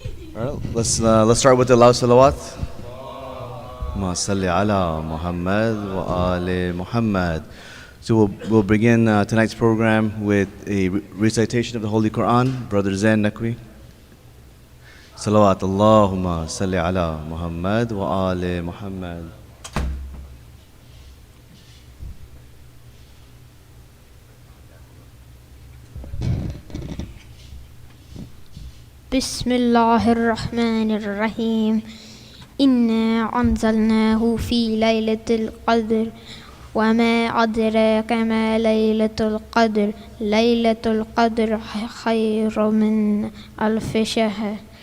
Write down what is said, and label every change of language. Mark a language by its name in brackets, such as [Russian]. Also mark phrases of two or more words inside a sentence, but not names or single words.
[English] All right, let's start with the loud salawat. [Arabic] ما صلّ على محمد وآل محمد. [English] So we'll begin tonight's program with a recitation of the Holy Quran. Brother Zain Nakwi. [Arabic] صلوات اللهم صلّ على محمد وآل محمد. بسم الله الرحمن الرحيم إنا أنزلناه في ليلة القدر وما أدراك ما ليلة القدر ليلة القدر خير من ألف شهر